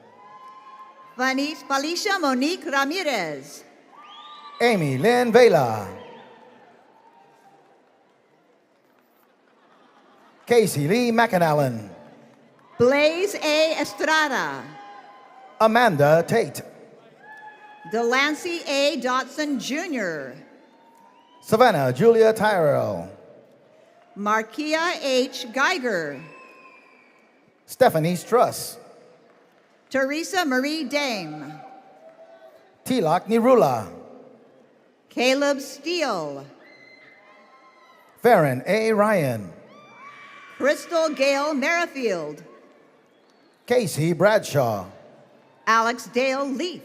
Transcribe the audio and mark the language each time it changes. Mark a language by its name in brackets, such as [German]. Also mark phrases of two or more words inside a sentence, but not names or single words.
[English] Felicia Monique Ramirez. Amy Lynn Vela. Casey Lee McAnallen. Blaze A. Estrada. Amanda Tate. Delancey A. Dotson Jr. Savannah Julia Tyrell. Markia H. Geiger. Stephanie Struss. Teresa Marie Dame. Tilak Nirula. Caleb Steele. Farron A. Ryan. Crystal Gale Merrifield. Casey Bradshaw. Alex Dale Leaf.